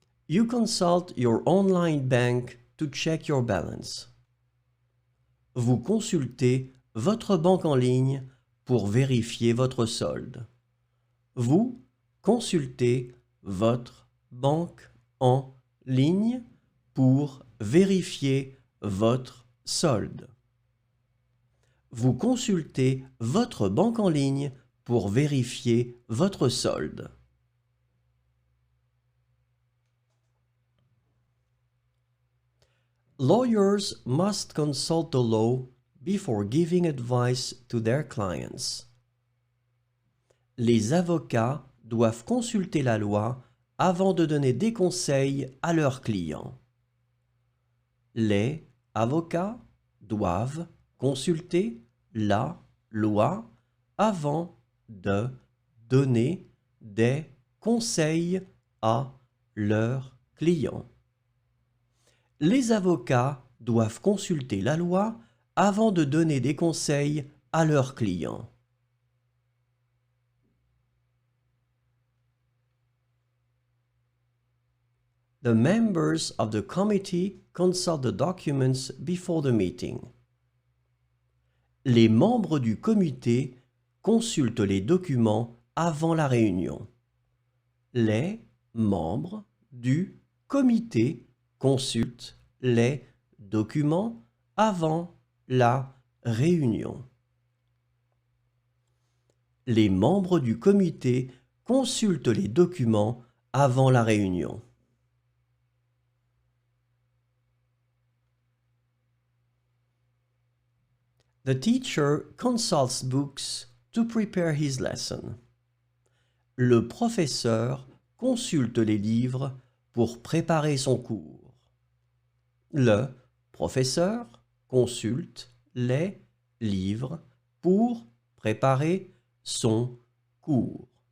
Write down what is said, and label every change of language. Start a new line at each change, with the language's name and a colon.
English: You consult your online bank to check your balance.
French: Vous consultez votre banque en ligne pour vérifier votre solde. Vous consultez votre banque en ligne pour vérifier votre solde. Vous consultez votre banque en ligne pour vérifier votre solde.
English: Lawyers must consult the law before giving advice to their clients.
French: Les avocats doivent consulter la loi avant de donner des conseils à leurs clients. Les avocats doivent consulter la loi avant de donner des conseils à leurs clients. Les avocats doivent consulter la loi avant de donner des conseils à leurs clients.
English: The members of the committee consult the documents before the meeting.
French: Les membres du comité consultent les documents avant la réunion. Les membres du comité consultent les documents avant la réunion. Les membres du comité consultent les documents avant la réunion.
English: The teacher consults books to prepare his lesson.
French: Le professeur consulte les livres pour préparer son cours. Le professeur consulte les livres pour préparer son cours.